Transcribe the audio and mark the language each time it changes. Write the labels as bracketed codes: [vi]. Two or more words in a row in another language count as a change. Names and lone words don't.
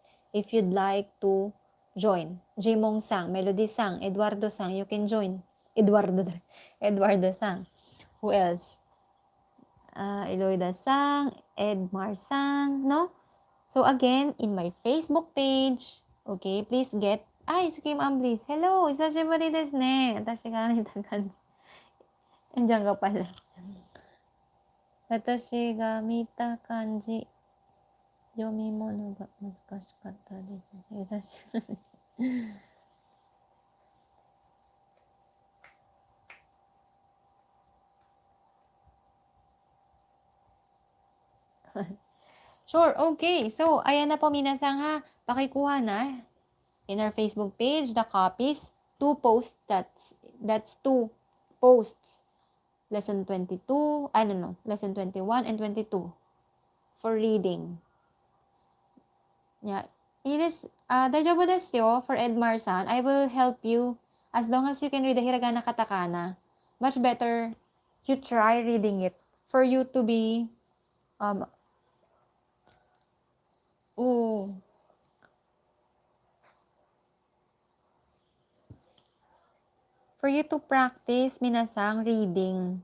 [en] If you'd like to join. Jimong Sang, Melody Sang, Eduardo Sang, you can join. Eduardo Sang. Who else? Eloida Sang, Edmar Sang, no? So again, in my Facebook page, okay, please get. [tl] Ay, sige ma'am, [en] please. Hello, [ja] いさしばりですね. 私が見た感じ. [tl] Andiyan ka pala. [ja] 私が見た感じ. 読み物が難しかったです。 [en] 久しぶり。Sure, okay. [tl] So, ayan na po minasang ha. Pakikuha na [en] in our Facebook page the copies. 2 posts, that's 2 posts. Lesson 22, lesson 21 and 22 for reading. Yeah. It is, [ja] 大丈夫ですよ for Edmar-san. [en] I will help you as long as you can read the hiragana katakana. Much better you try reading it for you to be, for you to practice minasang reading.